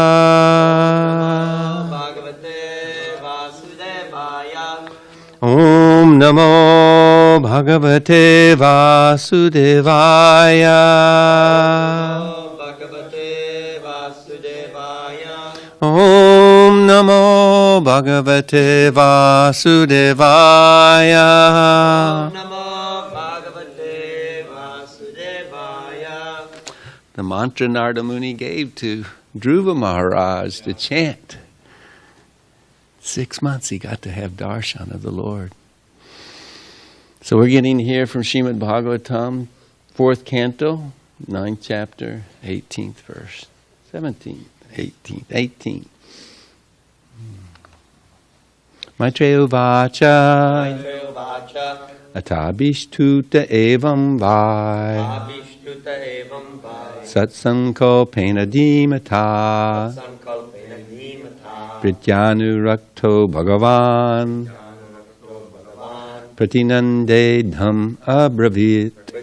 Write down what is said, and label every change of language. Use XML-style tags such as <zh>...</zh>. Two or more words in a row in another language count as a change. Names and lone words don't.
<sa>ॐ नमो भगवते वासुदेवाय. ॐ नमो भगवते वासुदेवाय.</sa> <en>The mantra Narada Muni gave to Dhruva Maharaj to chant. 6 months he got to have darshan of the Lord. So we're getting here from Srimad Bhagavatam, 4th canto, 9th chapter, 18th verse. 17th, 18th, 18th.</en> <sa>मैत्रेय उवाच अताभिष्टुत एवं वै सत्सङ्कल्पेन धीमता प्रित्यनुरक्तो भगवान् प्रतिनन्देदम् अब्रवीत्.</sa>